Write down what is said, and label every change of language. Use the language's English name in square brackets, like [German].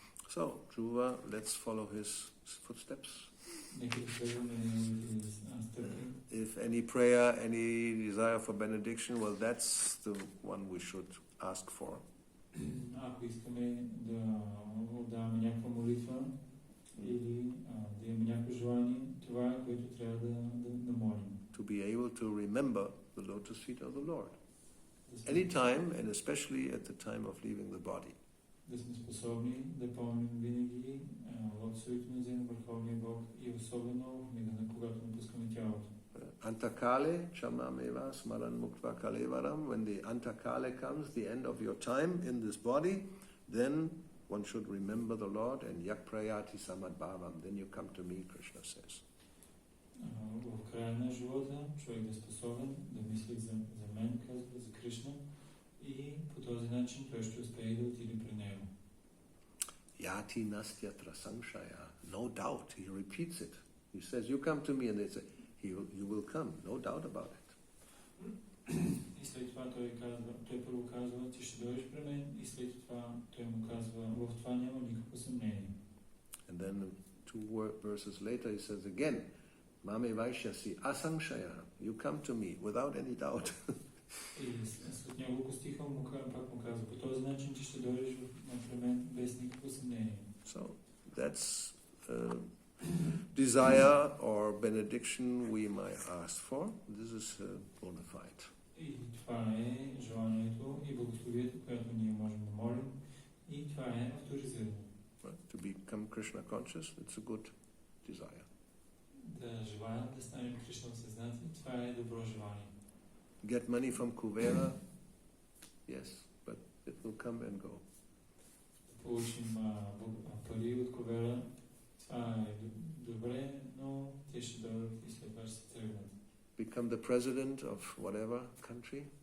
[English] So, Dhruva, let's follow his footsteps. [Bulgarian] Нека да следваме неговите стъпки. [English] If any prayer, any desire for benediction, well, that's the one we should ask for. [Bulgarian] Ако искаме да отдаваме някаква молитва или да имаме някакво желание, това е което трябва да молим. [English] To be able to remember the lotus feet of the Lord. Anytime, and especially at the time of leaving the body. [Bulgarian] Да сме способни да помним винаги лотосовите нозе на Върховния Бог и особено в мига на когато напускаме тялото. [Sanskrit] Antakale, chamameva, smaran muktva kalevaram. [English] When the antakale comes, the end of your time in this body, then one should remember the Lord and [Sanskrit] yakprayati samadbhavam. [English] Then you come to me, Krishna says. [Bulgarian] В края на живота човек да е способен да мисли за мен, казва, за Кришна, и по този начин той ще успее да отиде при него. [Sanskrit] Yati nastyatra samshaya. [English] No doubt. He repeats it. He says, you come to me, and they say, you will come. No doubt about it. [Bulgarian] И след това той първо казва, ти ще дойдеш при мен, и след това той му казва, в това няма никакво съмнение. [English] And then 2 verses later he says again, [Sanskrit] Mame Vaishyasi Asamshaya, [English] you come to me without any doubt. [Bulgarian] И след няколко стиха пак му казва, по този начин ти ще дойдеш при мен без никакво съмнение. [English] So that's desire or benediction we might ask for. This is bona fide. [Bulgarian] И това е желанието и благословието, което ние можем да молим, и това е авторизирано. [English] To become Krishna conscious, it's a good desire. [Bulgarian] Да желаем желаем да станем Кришна осъзнати, това е добро желание. [English] Get money from Kuvera? Yes, but it will come and go. [Bulgarian] Да получим пари от Кувера, това е добре, но те ще дойдат и след това ще се тръгнат. [English] Become the president of whatever country?